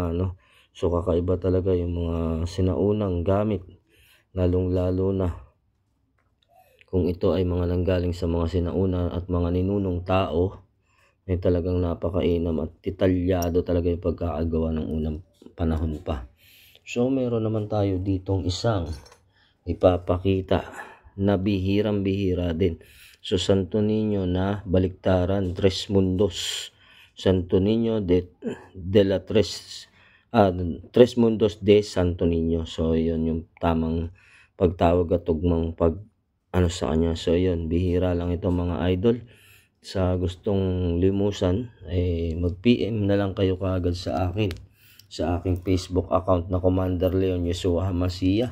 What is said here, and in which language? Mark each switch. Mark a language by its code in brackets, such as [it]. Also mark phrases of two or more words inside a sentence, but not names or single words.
[tl] So kakaiba talaga yung mga sinaunang gamit, lalong-lalo na kung ito ay mga nanggaling sa mga sinauna at mga ninunong tao, ay talagang napakainam at detalyado talaga yung pagkakagawa ng unang panahon pa. So meron naman tayo ditong isang ipapakita na bihirang-bihira din. So Santo Niño na baliktaran, Tres Mundos. Santo Niño de la Tres Mundos de Santo Niño. So yun yung tamang pagtawag at tugmang sa kanya. So yun, bihira lang ito mga idol. Sa gustong limusan ay mag-PM na lang kayo kaagad sa akin sa aking Facebook account na Commander Leon Yeshua Hamasiah.